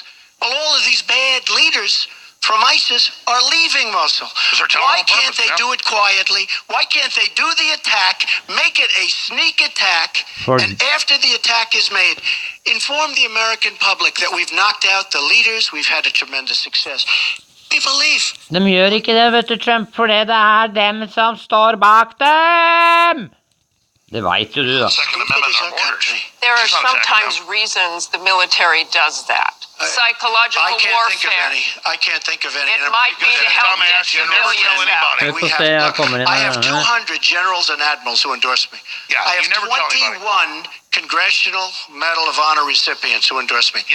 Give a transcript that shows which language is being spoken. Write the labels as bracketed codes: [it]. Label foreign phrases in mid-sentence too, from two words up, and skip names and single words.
[en] Well, all of these bad leaders from ISIS are leaving Mosul. Why can't they do it quietly? Why can't they do the attack, make it a sneak attack, and after the attack is made, inform the American public that we've knocked out the leaders, we've had a tremendous success. [no] De gjør ikke det, vet du, Trump, for det dem som står bak dem. Det vet jo du, da. [en] There are sometimes reasons the military does that. Psychological warfare. I can't think of any. It might be to help get civilians out. I have 200 generals and admirals who endorse me. I have 21 Congressional Medal of Honor recipients who endorse me.